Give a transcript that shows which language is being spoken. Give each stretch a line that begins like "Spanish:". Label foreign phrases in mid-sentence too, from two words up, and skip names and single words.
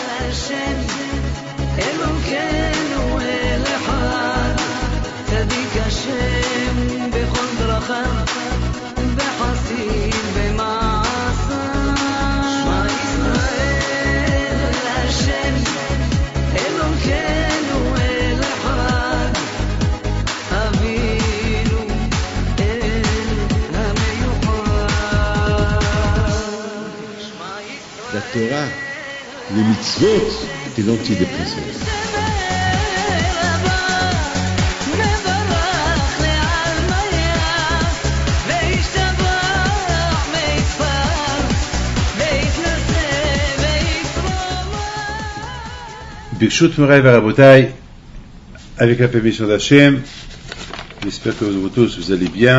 Hebrew: השם אלוקינו אל אחד צדיק השם בכל דרכיו בחסד במעשיו שמע ישראל השם אלוקינו אל אחד אבינו אל המיוחד
French: La Torah, les mitzvot, c'est l'antidépresseur.
Hebrew: ברשות מורי ורבותי,
French: avec la permission d'Hachem, j'espère que vous tous vous allez bien.